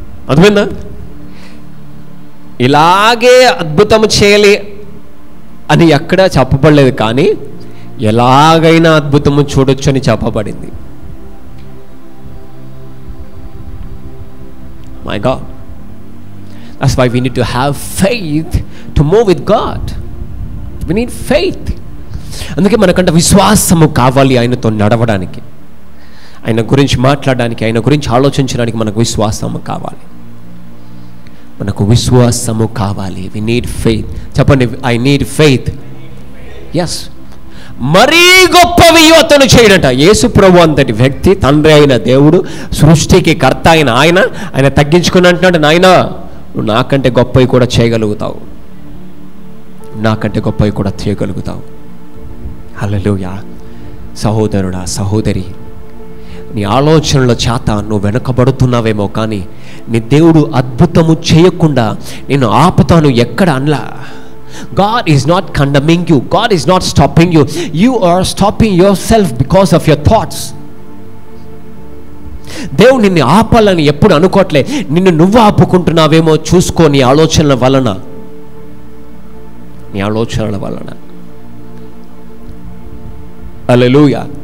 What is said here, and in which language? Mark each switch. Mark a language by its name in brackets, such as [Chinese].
[Telugu] అర్థమైందా? ఇలాగే అద్భుతం చేయాలి అని ఎక్కడా చెప్పబడలేదు, కానీ ఎలాగైనా అద్భుతము చూడొచ్చు అని చెప్పబడింది. [English] My God, that's why we need to have faith to move with God. We need faith. [Telugu] అందుకే మనకంటే విశ్వాసము కావాలి ఆయనతో నడవడానికి, ఆయన గురించి మాట్లాడడానికి, ఆయన గురించి ఆలోచించడానికి మనకు విశ్వాసము కావాలి. మనకు విశ్వాసము కావాలి. [English] We need faith. [Telugu] చెప్పండి, [English] I need faith. [Telugu] ఎస్. మరీ గొప్పవి అతను చేయడట. యేసు ప్రభు అంతటి వ్యక్తి, తండ్రి అయిన దేవుడు, సృష్టికి కర్త అయిన ఆయన తగ్గించుకుని అంటున్నాడు, నాయన నువ్వు నాకంటే గొప్పవి కూడా చేయగలుగుతావు, నాకంటే గొప్పవి కూడా చేయగలుగుతావు. హల్లెలూయా. సహోదరుడా, సహోదరి, నీ ఆలోచనల చేత నువ్వు వెనకబడుతున్నావేమో, కానీ నీ దేవుడు అద్భుతము చేయకుండా నేను ఆపుతాను ఎక్కడ అనలా. [English] God is not condemning you. God is not stopping you. You are stopping yourself because of your thoughts. [Telugu] దేవుడు నిన్ను ఆపాలని ఎప్పుడు అనుకోవట్లే, నిన్ను నువ్వు ఆపుకుంటున్నావేమో చూసుకో. నీ ఆలోచనల వలన, నీ ఆలోచనల వలన. హల్లెలూయా.